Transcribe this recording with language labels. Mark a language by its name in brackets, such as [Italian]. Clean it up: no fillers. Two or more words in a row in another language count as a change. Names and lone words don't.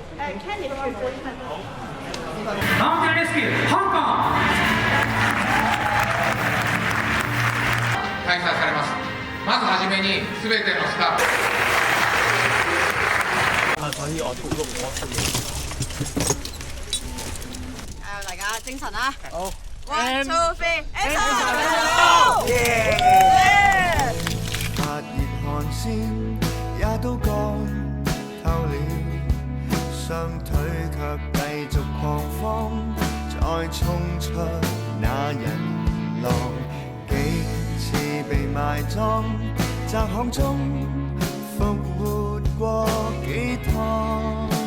[Cantonese] Candy 都去過。 Mountain Rescue Hong Kong [Japanese] 開催されます。まずはじめに全てのスタッフ。 [Cantonese] 所以我錄我出嘢。大家精神啊！好 [English] ，One two three， [Cantonese] 發熱汗腺也都乾透了，雙腿卻繼續狂慌，再衝出那人浪，幾次被埋葬，窄巷中復活過幾趟，